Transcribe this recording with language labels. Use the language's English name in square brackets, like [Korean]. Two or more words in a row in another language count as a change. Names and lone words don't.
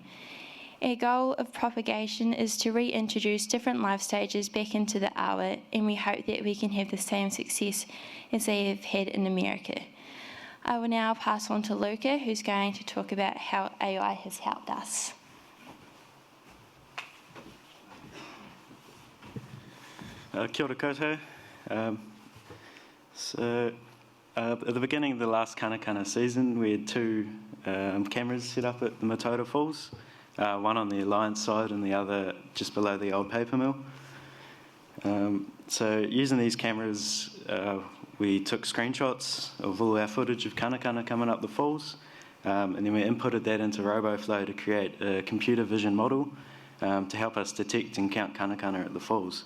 [English] Our goal of propagation is to reintroduce different life stages back into the awa, and we hope that we can have the same success as they have had in America. I will now pass on to Luka, who's going to talk about how AI has helped us. [Māori] Kia ora koutou. [English] At the beginning of the last Kanakana season, we had 2 cameras set up at the Mataura Falls, one on the Alliance side and the other just below the old paper mill. So using these cameras, we took screenshots of all our footage of Kanakana coming up the falls, and then we inputted that into RoboFlow to create a computer vision model to help us detect and count Kanakana at the falls.